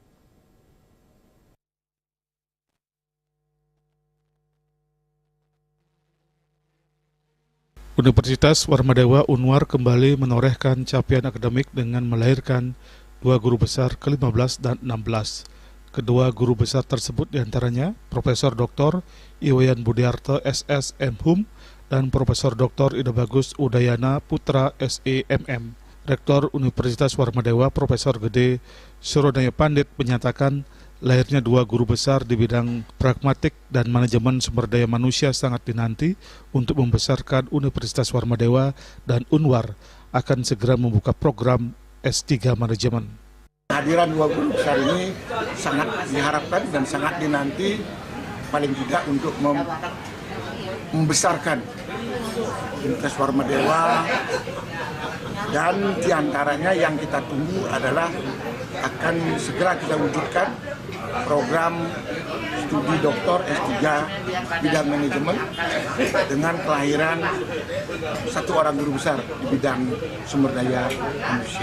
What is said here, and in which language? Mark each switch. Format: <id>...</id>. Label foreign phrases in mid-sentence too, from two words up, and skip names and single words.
<id>Universitas Warma Dewa Unwar kembali menorehkan capaian akademik dengan melahirkan 2 guru besar ke-15 dan 16. Kedua guru besar tersebut diantaranya Profesor Dr. Iwayan Budiarte SSM Hum dan Profesor Dr. Ida Bagus Udayana Putra SEMM. Rektor Universitas Warma Dewa Profesor Gede Surodaya Pandit menyatakan lahirnya 2 guru besar di bidang pragmatik dan manajemen sumber daya manusia sangat dinanti untuk membesarkan Universitas Warma Dewa, dan Unwar akan segera membuka program S3 manajemen. Kehadiran 2 guru besar ini sangat diharapkan dan sangat dinanti, paling tidak untuk membesarkan Universitas Warma Dewa, dan diantaranya yang kita tunggu adalah akan segera kita wujudkan program studi doktor S3 bidang manajemen dengan kelahiran 1 orang guru besar di bidang sumber daya manusia.</id>